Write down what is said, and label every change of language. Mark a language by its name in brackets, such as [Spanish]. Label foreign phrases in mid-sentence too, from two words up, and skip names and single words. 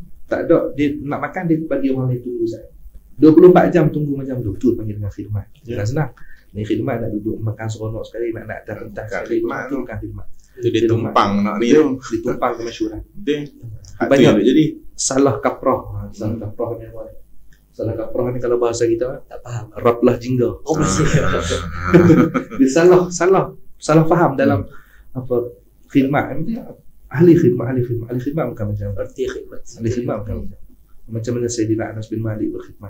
[Malay] Tak ada, dia nak makan, dia bagi orang lain tunggu saya. 24 jam tunggu macam tu. Tu panggil dengan khidmat. Jangan senang. Ni khidmat nak duduk makan seronok sekali, nak entah sekali. khidmat Tu bukan khidmat. Itu dia tumpang nak ni tu. Ditumpang kemasyhuran. Betul. Banyak Banyak jadi. salah kaprah. Salah kaprah ni apa? Salah kaprah ni kalau bahasa kita Tak faham. raplah jingga. Oh, masih. Dia salah faham dalam apa khidmat. Ahli khidmat bukan macam tu. Berarti khidmat. Ahli khidmat bukan macam mana Sayyidina Anas bin Malik berkhidmat.